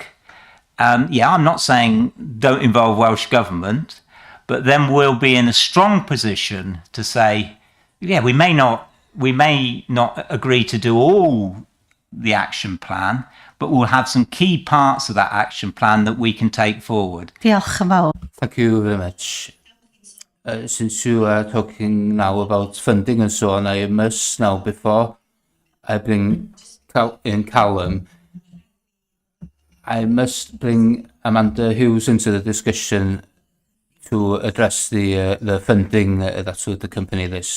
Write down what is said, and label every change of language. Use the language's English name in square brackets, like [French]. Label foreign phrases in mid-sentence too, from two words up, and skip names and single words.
[English] I'm not saying don't involve Welsh Government, but then we'll be in a strong position to say, we may not agree to do all the action plan, but we'll have some key parts of that action plan that we can take forward. [Welsh] Diolch yn fawr. [English] Thank you very much. Since you are talking now about funding and so on, I must now, before I bring in Callum, I must bring Amanda Hughes into the discussion to address the funding that would accompany this.